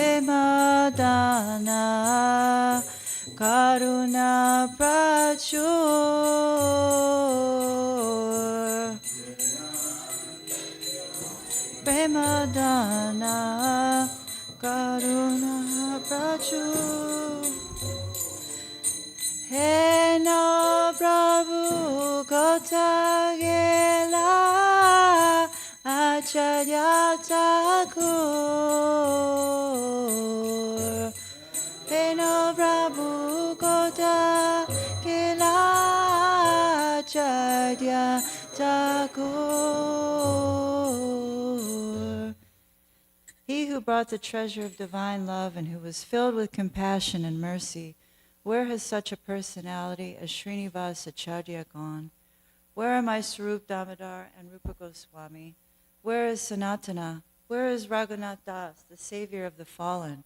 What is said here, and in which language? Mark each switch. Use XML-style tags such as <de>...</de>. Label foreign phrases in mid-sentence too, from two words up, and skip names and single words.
<bn>প্রেমদানা করুণা প্রচুর প্রেমদানা করুণা প্রচুর হেন প্রভু কোথাগেলা আচার্য ঠাকুর হেন প্রভু কোথাগেলা আচার্য</bn> <en>Thakur He who brought the treasure of divine love and who was filled with compassion and mercy, where has such a personality as Srinivas Acharya gone? Where are my Swarup Damodar and Rupa Goswami? Where is Sanatana? Where is Raghunath Das, the savior of the fallen?</en>